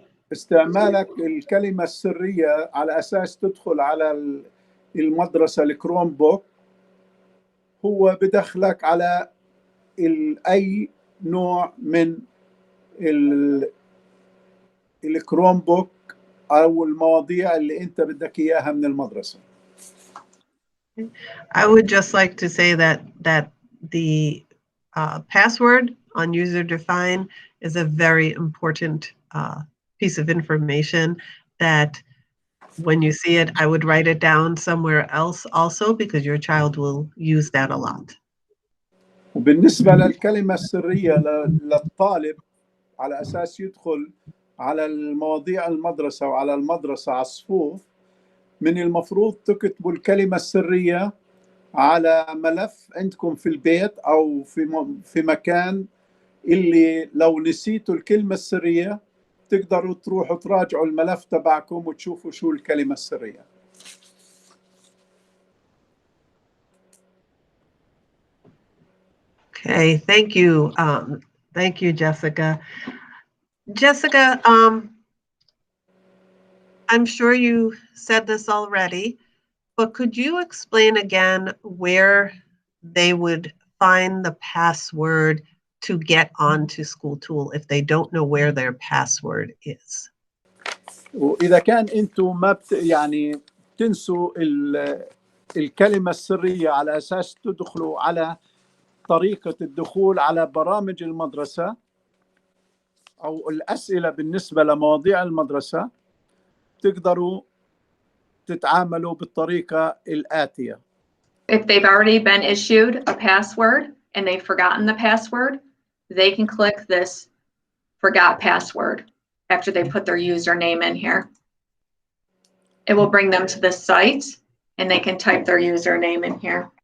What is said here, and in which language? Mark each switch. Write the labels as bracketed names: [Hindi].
[Arabic] واستعمالك الكلمة السرية على أساس تدخل على المدرسة الكروم بوك هو بدخلك على أي نوع من الكروم بوك أو المواضيع اللي أنت بدك إياها من المدرسة. [English] I would just like to say that the password on user define is a very important piece of information that when you see it, I would write it down somewhere else also because your child will use that a lot. [Arabic] وبالنسبة للكلمة السرية للطالب على أساس يدخل على المواضيع المدرسة وعلى المدرسة على الصفوف، من المفروض تكتبوا الكلمة السرية على ملف عندكم في البيت أو في مكان اللي لو نسيتوا الكلمة السرية تقدروا تروحوا تراجعوا الملف تبعكم وتشوفوا شو الكلمة السرية. [English] Okay, thank you. Thank you, Jessica. Jessica, I'm sure you said this already, but could you explain again where they would find the password to get onto School Tool if they don't know where their password is? [Arabic] وإذا كان أنتم ما يعني تنسوا الكلمة السرية على أساس تدخلوا على طريقة الدخول على برامج المدرسة أو الأسئلة بالنسبة لمواضيع المدرسة، تقدروا تتعاملوا بالطريقة الآتية. [English] If they've already been issued a password and they've forgotten the password, they can click this forgot password after they put their username in here. It will bring them to the site and they can type their username in here.